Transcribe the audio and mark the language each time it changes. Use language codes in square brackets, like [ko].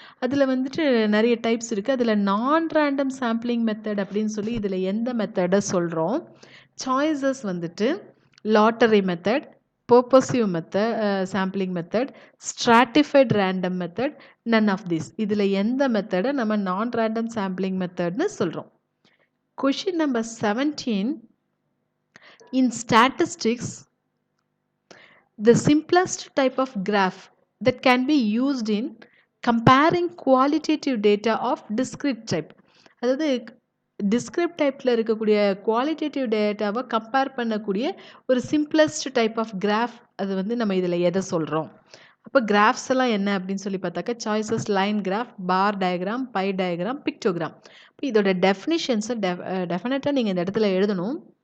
[ta] அதில் வந்துட்டு நிறைய டைப்ஸ் இருக்குது. அதில் நான் ரேண்டம் சாம்பிளிங் மெத்தட் அப்படின்னு சொல்லி இதில் எந்த மெத்தடை சொல்கிறோம்? [en] Choices வந்துட்டு lottery method, purposive method, sampling method, stratified random method, none of this. [ta] இதில் எந்த மெத்தடை நம்ம நான் ரேண்டம் சாம்பிளிங் மெத்தட்னு சொல்கிறோம்? [en] Question number 17. In statistics, the simplest type of graph that can be used in comparing qualitative data of discrete type. [ta] அதாவது டிஸ்கிரிப்ட் டைப்பில் இருக்கக்கூடிய qualitative டேட்டாவை கம்பேர் பண்ணக்கூடிய ஒரு சிம்பிளஸ்ட் டைப் ஆஃப் கிராஃப், அது வந்து நம்ம இதில் எதை சொல்கிறோம்? அப்போ கிராஃப்ஸ் எல்லாம் என்ன அப்படின்னு சொல்லி பார்த்தாக்கா, choices line graph, bar diagram, by diagram, pictogram. இப்போ இதோட டெஃபினிஷன்ஸை டெஃபினட்டாக நீங்கள் இந்த இடத்துல எழுதணும்.